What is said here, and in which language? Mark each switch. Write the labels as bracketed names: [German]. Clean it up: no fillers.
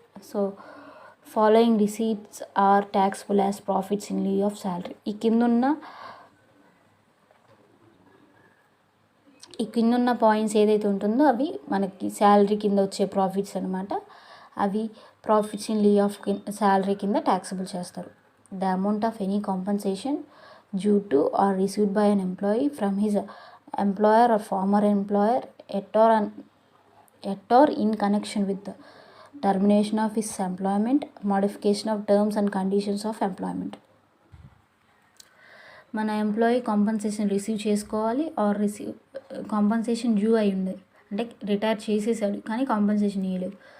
[English] So following receipts are taxable as profits in leave of salary. [Telugu] ఈ కిందున్న points ఏదైతే ఉంటుందో అవి మనకి శాలరీ కింద వచ్చే ప్రాఫిట్స్ అనమాట. అవి profits in leave of salary కింద ట్యాక్సబుల్ చేస్తారు. [English] The amount of any compensation due to or received by an employee from his employer or former employer at or in connection with the termination of his employment, modification of terms and conditions of employment. [Telugu] మన employee compensation receive చేసుకోవాలి, are compensation due అయి ఉంది అంటే retire చేసేసాడు కానీ compensation ఇవ్వలేదు.